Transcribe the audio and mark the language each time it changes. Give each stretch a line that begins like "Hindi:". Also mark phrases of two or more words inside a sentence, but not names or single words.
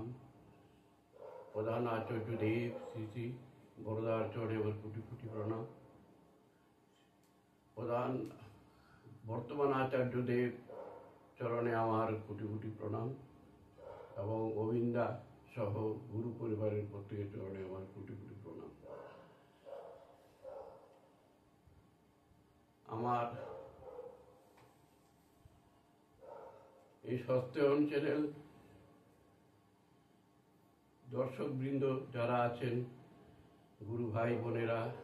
Bangla: প্রধান আচার্য দেব শ্রী বড়দার চরণে আমার কোটি কোটি প্রণাম। প্রধান বর্তমান আচার্য দেব চরণে আমার কোটি কোটি প্রণাম এবং গোবিন্দা সহ গুরু পরিবারের প্রত্যেকের চরণে আমার কোটি কোটি প্রণাম। আমার এই সত্যয়ন চ্যানেল দর্শকবৃন্দ যারা আছেন, গুরু ভাই বোনেরা